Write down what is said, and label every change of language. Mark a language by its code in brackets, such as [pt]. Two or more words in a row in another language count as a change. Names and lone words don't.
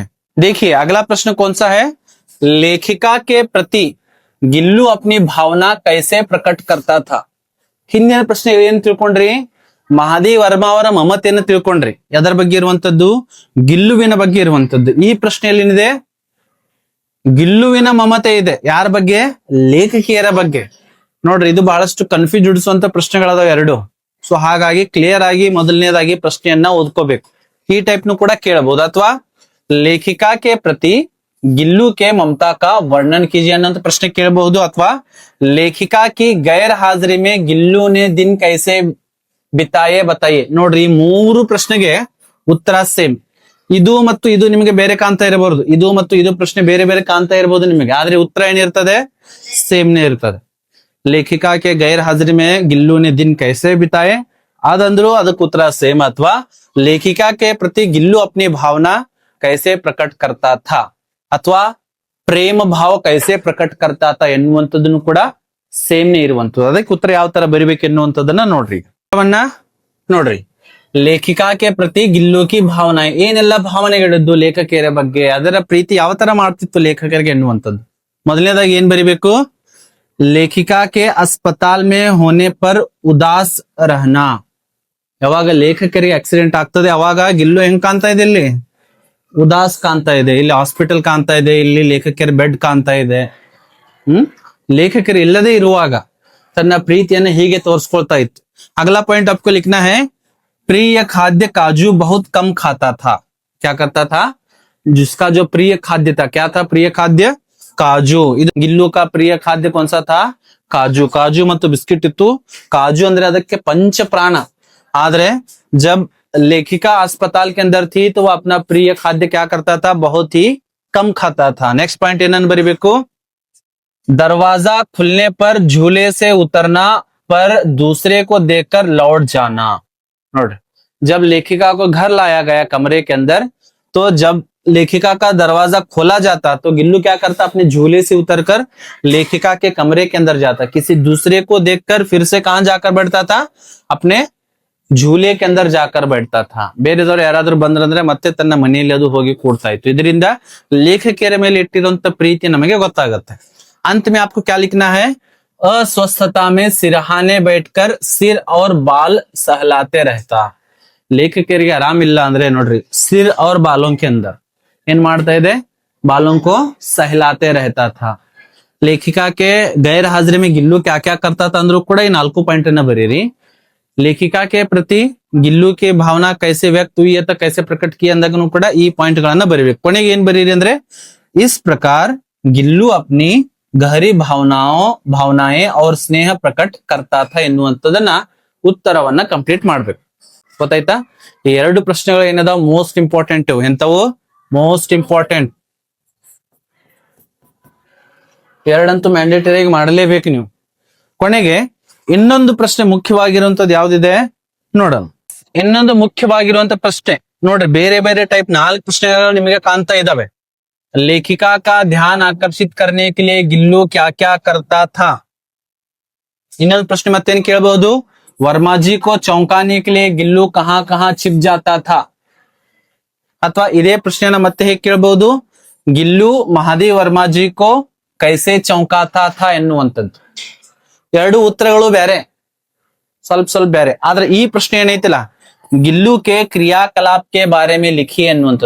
[hi] देखिए अगला प्रश्न कौन सा है, लेखिका के प्रति गिल्लू अपनी भावना कैसे प्रकट करता था. [kn] ಹಿಂದಿನ ಪ್ರಶ್ನೆ ಏನ್ ತಿಳ್ಕೊಂಡ್ರಿ, ಮಹಾದೇವ್ ವರ್ಮಾ ಅವರ ಮಮತೆಯನ್ನು ತಿಳ್ಕೊಂಡ್ರಿ, ಎದರ ಬಗ್ಗೆ ಇರುವಂತದ್ದು, ಗಿಲ್ಲುವಿನ ಬಗ್ಗೆ ಇರುವಂತದ್ದು. ಈ ಪ್ರಶ್ನೆಯಲ್ಲಿ ಏನಿದೆ, ಗಿಲ್ಲುವಿನ ಮಮತೆ ಇದೆ, ಯಾರ ಬಗ್ಗೆ, ಲೇಖಕಿಯರ ಬಗ್ಗೆ. ನೋಡ್ರಿ ಇದು ಬಹಳಷ್ಟು ಕನ್ಫ್ಯೂಸ್ ಇಡಿಸುವಂತ ಪ್ರಶ್ನೆಗಳದಾವ ಎರಡು. ಸೊ ಹಾಗಾಗಿ ಕ್ಲಿಯರ್ ಆಗಿ ಮೊದಲನೇದಾಗಿ ಪ್ರಶ್ನೆಯನ್ನ ಓದ್ಕೋಬೇಕು. ಈ ಟೈಪ್ ನು ಕೂಡ ಕೇಳಬಹುದು, ಅಥವಾ [hi] लेखिका के प्रति गिल्लू के ममता का वर्णन कीजिए [kn] ಅನ್ನೋ ಪ್ರಶ್ನೆ ಕೇಳಬಹುದು, ಅಥವಾ [hi] लेखिका की गैर हाजिरी में गिल्लू ने दिन कैसे बिताए बताइए. [kn] ನೋಡ್ರಿ ಈ 3 ಪ್ರಶ್ನೆಗೆ ಉತ್ತರ ಸೇಮ್. ಇದು ಮತ್ತು ಇದು ನಿಮಗೆ ಬೇರೆ ಕಾಣ್ತಾ ಇರಬಹುದು, ಇದು ಮತ್ತು ಇದು ಪ್ರಶ್ನೆ ಬೇರೆ ಬೇರೆ ಕಾಣ್ತಾ ಇರಬಹುದು ನಿಮಗೆ, ಆದ್ರೆ ಉತ್ತರ ಏನಿರ್ತದೆ, ಸೇಮ್ ನೇ ಇರ್ತದೆ. [hi] लेखिका के गैर हाजिरी में गिल्लू ने दिन कैसे बिताए [kn] ಅದಂದ್ರು ಅದಕ್ಕೆ ಉತ್ತರ ಸೇಮ್, ಅಥವಾ [hi] लेखिका के प्रति गिल्लू अपनी भावना कैसे प्रकट करता था, [kn] ಅಥವಾ [hi] प्रेम भाव कैसे प्रकट करता था [kn] ಎನ್ನುವಂಥದ್ದನ್ನು ಕೂಡ ಸೇಮ್ ನೇ ಇರುವಂತದ್ದು. ಅದಕ್ಕೆ ಉತ್ತರ ಯಾವ ತರ ಬರಿಬೇಕು ಎನ್ನುವಂಥದ್ದನ್ನ ನೋಡ್ರಿ. ನೋಡ್ರಿ [hi] लेखिका के प्रति गिल्लू की भावना, [kn] ಏನೆಲ್ಲ ಭಾವನೆಗಳಿದ್ದು ಲೇಖಕಿಯರ ಬಗ್ಗೆ, ಅದರ ಪ್ರೀತಿ ಯಾವ ತರ ಮಾಡ್ತಿತ್ತು ಲೇಖಕರಿಗೆ ಎನ್ನುವಂಥದ್ದು. ಮೊದಲನೇದಾಗಿ ಏನ್ ಬರಿಬೇಕು, [hi] लेखिका के अस्पताल में होने पर उदास रहना. [kn] ಯಾವಾಗ ಲೇಖಕರಿಗೆ ಆಕ್ಸಿಡೆಂಟ್ ಆಗ್ತದೆ ಅವಾಗ ಗಿಲ್ಲು ಹೆಂಗ್ ಕಾಣ್ತಾ ಇದೆ, ಇಲ್ಲಿ ಉದಾಸ್ ಕಾಣ್ತಾ ಇದೆ, ಇಲ್ಲಿ ಹಾಸ್ಪಿಟಲ್ ಕಾಣ್ತಾ ಇದೆ, ಇಲ್ಲಿ ಲೇಖಕಿಯರ ಬೆಡ್ ಕಾಣ್ತಾ ಇದೆ. ಲೇಖಕರು ಇಲ್ಲದೆ ಇರುವಾಗ ತನ್ನ ಪ್ರೀತಿಯನ್ನು ಹೀಗೆ ತೋರಿಸ್ಕೊಳ್ತಾ ಇತ್ತು. [hi] अगला पॉइंट आपको लिखना है, प्रिय खाद्य काजू बहुत कम खाता था. क्या करता था, जिसका जो प्रिय खाद्य था, क्या था प्रिय खाद्य, काजू. ಇದು ಗಿಲ್ಲು का प्रिय खाद्य कौन सा था, काजू. काजू [kn] ಮತ್ತು ಬಿಸ್ಕಿಟ್ ಇತ್ತು. [hi] काजू [kn] ಅಂದ್ರೆ ಅದಕ್ಕೆ [hi] पंच प्राण, आदरे जब लेखिका अस्पताल के अंदर थी तो वो अपना प्रिय खाद्य क्या करता था, बहुत ही कम खाता था. [en] next point [kn] ಏನನ್ನು ಬರಿಬೇಕು, [hi] दरवाजा खुलने पर झूले से उतरना पर दूसरे को देखकर लौट जाना. नोट, जब लेखिका को घर लाया गया कमरे के अंदर, तो जब लेखिका का दरवाजा खोला जाता तो गिल्लू क्या करता, अपने झूले से उतरकर लेखिका के कमरे के अंदर जाता, किसी दूसरे को देखकर फिर से कहां जाकर बैठता था, अपने झूले के अंदर जाकर बैठता था. [kn] ಬೇರೆದವರು ಯಾರಾದ್ರೂ ಬಂದ್ರಂದ್ರೆ ಮತ್ತೆ ತನ್ನ ಮನೆಯಲ್ಲಿ ಅದು ಹೋಗಿ ಕೂಡ್ತಾ ಇತ್ತು. ಇದರಿಂದ ಲೇಖಕಿಯರ ಮೇಲೆ ಇಟ್ಟಿರುವಂತ ಪ್ರೀತಿ ನಮಗೆ ಗೊತ್ತಾಗುತ್ತೆ. [hi] अंत में आपको क्या लिखना है, अस्वस्थता में सिरहाने बैठकर सिर और बाल सहलाते रहता. [kn] ಲೇಖಕರಿಗೆ ಆರಾಮ್ ಇಲ್ಲ ಅಂದ್ರೆ ನೋಡ್ರಿ, [hi] सिर और बालों के अंदर [kn] ಏನ್ ಮಾಡ್ತಾ ಇದೆ, [hi] बालों को सहलाते रहता था. लेखिका के गैर हाजिरी में गिल्लू क्या क्या करता था [kn] ಅಂದ್ರೂ ಕೂಡ ಈ 4 ಪಾಯಿಂಟ್ ಅನ್ನ ಬರೀರಿ. [hi] लेखिका के प्रति गिल्लू की भावना कैसे व्यक्त हुई ಅಥವಾ कैसे प्रकट किया [kn] ಅಂದಾಗನು ಕೂಡ ಈ ಪಾಯಿಂಟ್ ಗಳನ್ನ ಬರೀಬೇಕು. ಕೊನೆಗೆ ಏನ್ ಬರೀರಿ ಅಂದ್ರೆ, [hi] इस प्रकार गिल्लू अपनी गहरी भावनाएं और स्नेह प्रकट करता था [kn] ಎನ್ನುವಂಥದ್ದನ್ನ ಉತ್ತರವನ್ನ ಕಂಪ್ಲೀಟ್ ಮಾಡ್ಬೇಕು. ಗೊತ್ತಾಯ್ತಾ? ಈ 2 ಪ್ರಶ್ನೆಗಳು ಏನದಾವ [en] most important, [kn] ಎಂತವು [en] most important. [kn] ಎರಡಂತೂ ಮ್ಯಾಂಡೇಟರಿ ಮಾಡಲೇಬೇಕು ನೀವು. ಕೊನೆಗೆ ಇನ್ನೊಂದು ಪ್ರಶ್ನೆ ಮುಖ್ಯವಾಗಿರುವಂತದ್ದು ಯಾವ್ದಿದೆ ನೋಡೋಣ. ಇನ್ನೊಂದು ಮುಖ್ಯವಾಗಿರುವಂತ ಪ್ರಶ್ನೆ ನೋಡ್ರಿ, ಬೇರೆ ಬೇರೆ ಟೈಪ್ 4 ಪ್ರಶ್ನೆಗಳು ನಿಮಗೆ ಕಾಣ್ತಾ ಇದಾವೆ. [hi] लेखिका का ध्यान आकर्षित करने के लिए गिल्लू क्या क्या करता था. [kn] ಇನ್ನೊಂದು ಪ್ರಶ್ನೆ ಮತ್ತೇನು ಕೇಳಬಹುದು, [hi] वर्मा जी को चौंकाने के लिए गिल्लू कहां कहां छिप जाता था. [kn] ಅಥವಾ ಇದೇ ಪ್ರಶ್ನೆಯನ್ನ ಮತ್ತೆ ಹೇಗೆ ಕೇಳಬಹುದು, [hi] गिल्लू महादेव वर्माजी को कैसे चौंकाता था [kn] ಎನ್ನುವಂಥದ್ದು. ಎರಡು ಉತ್ತರಗಳು ಬೇರೆ, ಸ್ವಲ್ಪ ಬೇರೆ. ಆದ್ರೆ ಈ ಪ್ರಶ್ನೆ ಏನೈತಿಲ್ಲ, [hi] गिल्लू के क्रियाकलाप के बारे में लिखी [kn] ಎನ್ನುವಂಥದ್ದು.